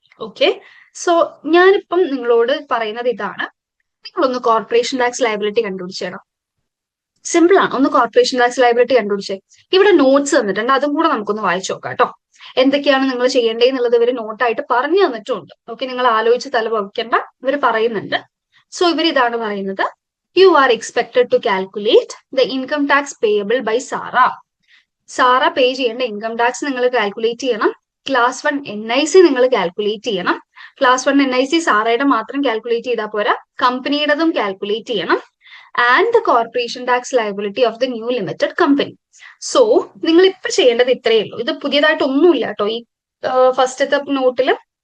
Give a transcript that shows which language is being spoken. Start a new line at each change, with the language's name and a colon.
Malayalam: Okay, so ഞാനിപ്പം നിങ്ങളോട് പറയുന്നത് ഇതാണ്, നിങ്ങളൊന്ന് കോർപ്പറേഷൻ ടാക്സ് ലയബിലിറ്റി കണ്ടുപിടിച്ചേണം. സിമ്പിൾ ആണ്, ഒന്ന് കോർപ്പറേഷൻ ടാക്സ് ലയബിലിറ്റി കണ്ടുപിടിച്ചേ. ഇവിടെ നോട്ട്സ് തന്നിട്ടുണ്ട്, അതും കൂടെ നമുക്കൊന്ന് വായിച്ചു നോക്കാം കേട്ടോ. എന്തൊക്കെയാണ് നിങ്ങൾ ചെയ്യേണ്ടതെന്നുള്ളത് ഇവർ നോട്ടായിട്ട് പറഞ്ഞു തന്നിട്ടുണ്ട്. ഓക്കെ, നിങ്ങൾ ആലോചിച്ച് തല വയ്ക്കേണ്ട, ഇവർ പറയുന്നുണ്ട്. സോ ഇവർ ഇതാണ് പറയുന്നത്,
English: you are expected to calculate the income tax payable by Sarah.
Malayalam: Sara പേ ചെയ്യേണ്ട ഇൻകം ടാക്സ് നിങ്ങൾ കാൽക്കുലേറ്റ് ചെയ്യണം. ക്ലാസ് 1 NIC നിങ്ങൾ കാൽക്കുലേറ്റ് ചെയ്യണം. ക്ലാസ് 1 NIC സാറയുടെ മാത്രം കാൽക്കുലേറ്റ് ചെയ്താൽ പോരാ, കമ്പനിയുടേതും കാൽക്കുലേറ്റ് ചെയ്യണം.
English: And the corporation tax liability of the new limited company.
Malayalam: So നിങ്ങൾ ഇപ്പൊ ചെയ്യേണ്ടത് ഇത്രയേ ഉള്ളൂ. ഇത് പുതിയതായിട്ട് ഒന്നുമില്ല കേട്ടോ ഈ ഫസ്റ്റത്തെ നോട്ടില്.